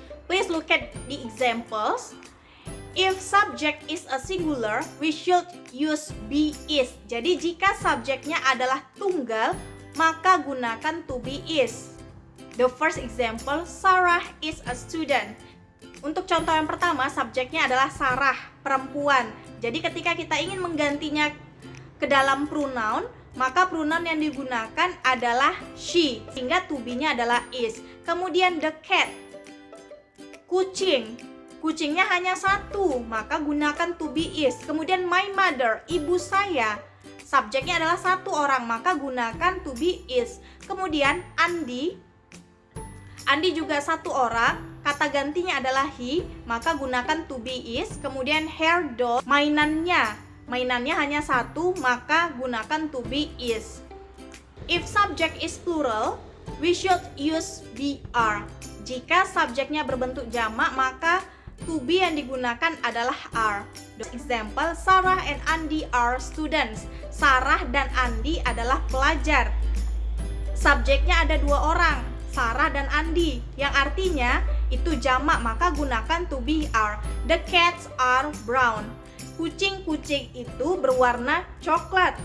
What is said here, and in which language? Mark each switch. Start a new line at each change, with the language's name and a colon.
English: Please look at the examples. If subject is a singular, we should use be is.
Indonesian: Jadi jika subjeknya adalah tunggal, maka gunakan to be is.
English: The first example, Sarah is a student.
Indonesian: Untuk contoh yang pertama, subjeknya adalah Sarah, perempuan. Jadi ketika kita ingin menggantinya ke dalam pronoun, maka pronoun yang digunakan adalah she, sehingga to be-nya adalah is. Kemudian the cat, kucing. Kucingnya hanya satu, maka gunakan to be is. Kemudian my mother, ibu saya. Subjeknya adalah satu orang, maka gunakan to be is. Kemudian Andi. Andi juga satu orang, kata gantinya adalah he, maka gunakan to be is. Kemudian her doll, mainannya hanya satu, maka gunakan to be is.
English: If subject is plural, we should use BR.
Indonesian: Jika subjeknya berbentuk jamak, maka to be yang digunakan adalah are.
English: Example, Sarah and Andy are students.
Indonesian: Sarah dan Andy adalah pelajar. Subjeknya ada dua orang, Sarah dan Andy, yang artinya itu jamak, maka gunakan to be are.
English: The cats are brown.
Indonesian: Kucing-kucing itu berwarna coklat.